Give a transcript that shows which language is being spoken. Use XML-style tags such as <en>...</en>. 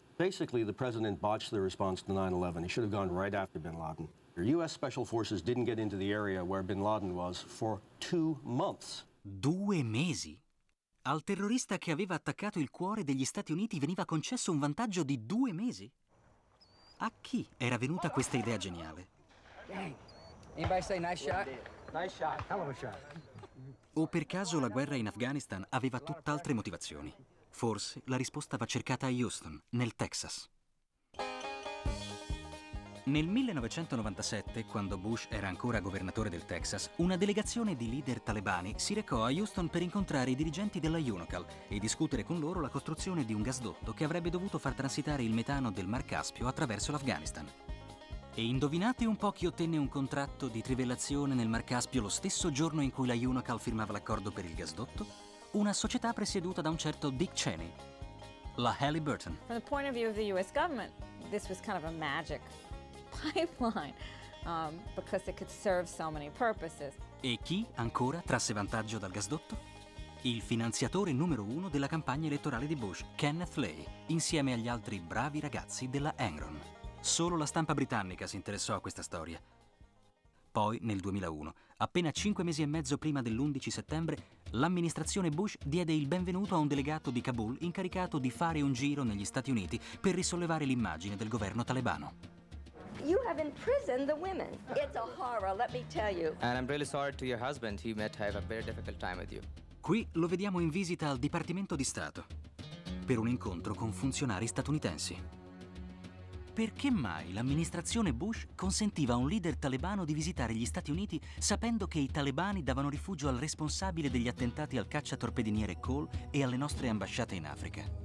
<en>Basically, the president botched the response to 9/11. He should have gone right after bin Laden. U.S. Special Forces didn't get into the area where bin Laden was for 2 months.</en> <it>2 mesi? Al terrorista che aveva attaccato il cuore degli Stati Uniti veniva concesso un vantaggio di 2 mesi? A chi era venuta questa idea geniale?</it> <en>Anybody say nice shot? Nice shot. Hell of a shot.</en> <it>O per caso la guerra in Afghanistan aveva tutt'altre motivazioni? Forse la risposta va cercata a Houston, nel Texas. Nel 1997, quando Bush era ancora governatore del Texas, una delegazione di leader talebani si recò a Houston per incontrare i dirigenti della UNOCAL e discutere con loro la costruzione di un gasdotto che avrebbe dovuto far transitare il metano del Mar Caspio attraverso l'Afghanistan. E indovinate un po' chi ottenne un contratto di trivellazione nel Mar Caspio lo stesso giorno in cui la UNOCAL firmava l'accordo per il gasdotto? Una società presieduta da un certo Dick Cheney, la Halliburton.</it> <en>From the point of view of the U.S. government, this was kind of a magic pipeline because it could serve so many purposes.</en> <it>E chi ancora trasse vantaggio dal gasdotto? Il finanziatore numero 1 della campagna elettorale di Bush, Kenneth Lay, insieme agli altri bravi ragazzi della Enron. Solo la stampa britannica si interessò a questa storia. Poi, nel 2001, appena 5 mesi e mezzo prima dell'11 settembre, l'amministrazione Bush diede il benvenuto a un delegato di Kabul incaricato di fare un giro negli Stati Uniti per risollevare l'immagine del governo talebano.</it> <en>You have imprisoned the women. It's a horror, let me tell you. And I'm really sorry to your husband. He might have a very difficult time with you.</en> <it>Qui lo vediamo in visita al Dipartimento di Stato per un incontro con funzionari statunitensi. Perché mai l'amministrazione Bush consentiva a un leader talebano di visitare gli Stati Uniti sapendo che i talebani davano rifugio al responsabile degli attentati al cacciatorpediniere Cole e alle nostre ambasciate in Africa?</it>